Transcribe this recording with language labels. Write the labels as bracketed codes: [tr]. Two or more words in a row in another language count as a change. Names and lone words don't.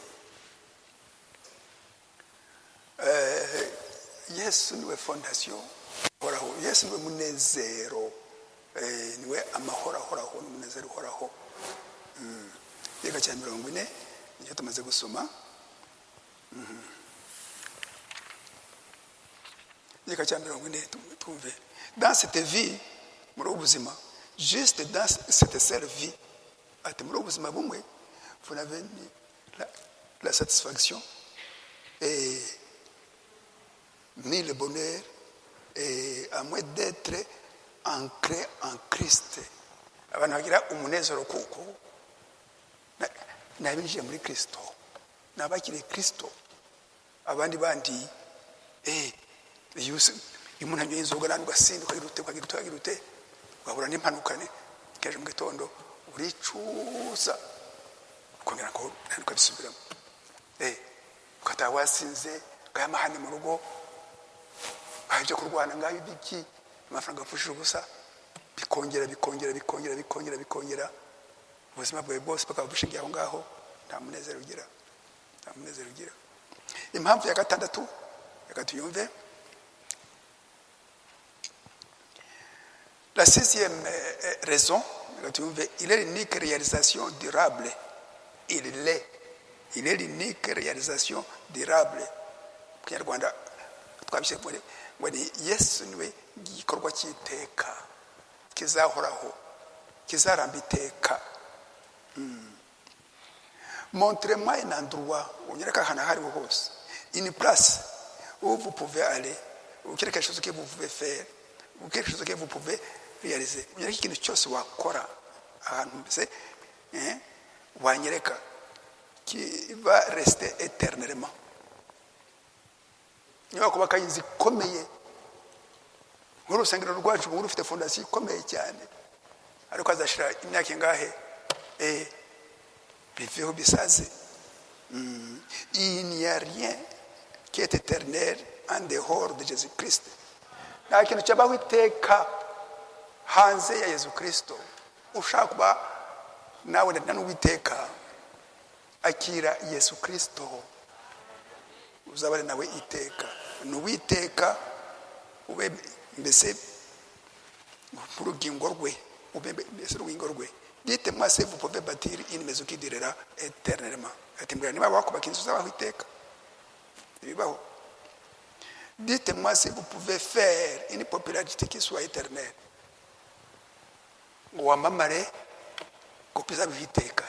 [rw] Yesu niwe fondation horaho, Yesu niwe munezero, niwe amahoro ahoraho, n'umunezero uhoraho. Yega cya 40 nicyo tumaze gusoma. Yega cya 40 tumve. [fr] Dans cette vie, [rw] muri ubuzima, [fr] juste dans cette seule vie, [rw] ati muri ubuzima bumwe, [fr] vous n'avez ni la satisfaction et ni le bonheur, et à moins d'être ancré en Christ. [rw] Abantu bagira umunezero kuko nabinjiye muri Kristo, nabakiriye Kristo. Abandi bandi umuntu anywa inzoga nandi ugasinda ukagira ute ugahura n'impanuka keje mu gitondo uricuza ukongera ko ukabisubiramo, ukataha wasinze ukayamahane mu rugo, ibyo kurwana ngaho ibiki, amafaranga apfushije ubusa, bikongera ubuzima bwawe bwose bakaba bushingiye aho ngaho, nta munezero ugira. Impamvu ya gatandatu, reka tuyumve. [fr] La sixième raison, il est l'unique réalisation durable. Il est l'unique réalisation durable. [rw] Kinyarwanda twabishe ngo ni Yesu niwe gikorwa cy'iteka kizahoraho, kizaramba iteka. [fr] Montrez-moi un endroit, [rw] unyereka ahantu ahariho hose, [fr] une place où vous pouvez aller, ou quelque chose que vous pouvez faire, ou quelque chose que vous pouvez réaliser. [rw] Unyereka ikintu cyose wakora ahantu mbese wanyereka [fr] qui va rester éternellement. [rw] Niba kubaka inzu ikomeye nk'urusengero rwacu ubu rufite fondasiyo ikomeye cyane, ariko azashira imyaka ingahe biveho bisaze. [fr] Il n'y a rien qui est éternel en dehors de Jésus-Christ. [rw] Nta kintu cyabaho iteka hanze ya Yesu Kristo. Ushaka kuba nawe n'uwiteka, akira Yesu Kristo uzabane nawe iteka. N'uwiteka ube mbese urugingo rwe, ube mbese urugingo rwe. [fr] Dites-moi si vous pouvez bâtir une maison qui durera éternellement. [rw] Ati mbwira niba wakubaka inzu uzabaho iteka. Bibaho. [fr] Dites-moi si vous pouvez faire une popularité qui soit éternelle. [rw] Ngo wamamare ngo bizabaho iteka.